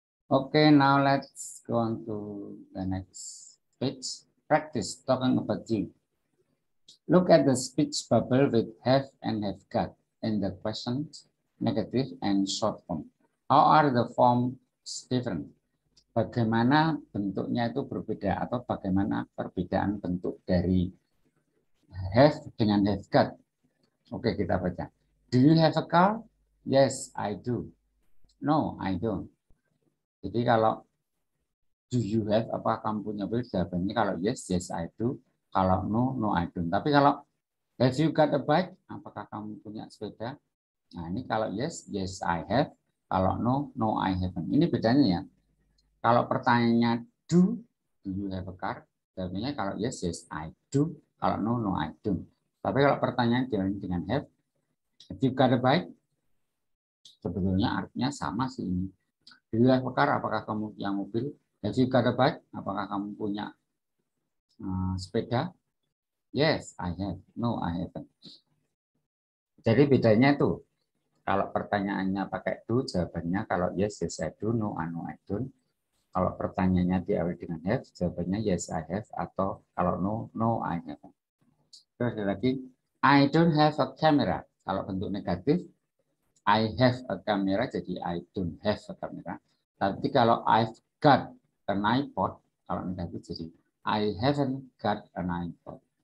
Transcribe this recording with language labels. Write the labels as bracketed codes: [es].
[en] Okay, now let's go on to the next page. Practice talking about you. Look at the speech bubble with have and have got in the questions, negative and short form. How are the forms different? [id] Bagaimana bentuknya itu berbeda atau bagaimana perbedaan bentuk dari have dengan have got? Oke, kita baca. [en] Do you have a car? Yes, I do. No, I don't. [id] Jadi kalau do you have, apa kamu punya mobil? Jawabannya kalau [en] yes, yes I do. Kalau no, no I don't. [id] Tapi kalau [en] have you got a bike? [id] Apakah kamu punya sepeda? Nah ini kalau [en] yes, yes I have. Kalau no, no I haven't. [id] Ini bedanya ya. Kalau pertanyaannya [en] do you have a car? [id] Jawabannya kalau [en] yes, yes I do. Kalau no, no I don't. [id] Tapi kalau pertanyaan dengan [en] have you got a bike? [id] Sebetulnya artinya sama sih ini. [en] Do you have a car? [id] Apakah kamu punya mobil? [en] Have you got a bike? [id] Apakah kamu punya sepeda? [en] Yes, I have. No, I haven't. [id] Jadi bedanya itu, kalau pertanyaannya pakai do, jawabannya kalau [en] yes, yes I do, no, I don't. [id] Kalau pertanyaannya diawali dengan have, jawabannya [en] yes, I have. [id] Atau kalau [en] no, no, I haven't. [id] Terus ada lagi, [en] I don't have a camera. [id] Kalau bentuk negatif, [en] I have a camera, jadi I don't have a camera. [id] Tapi kalau [en] I've got an iPod, [id] kalau negatif jadi [en] I haven't got an iPod.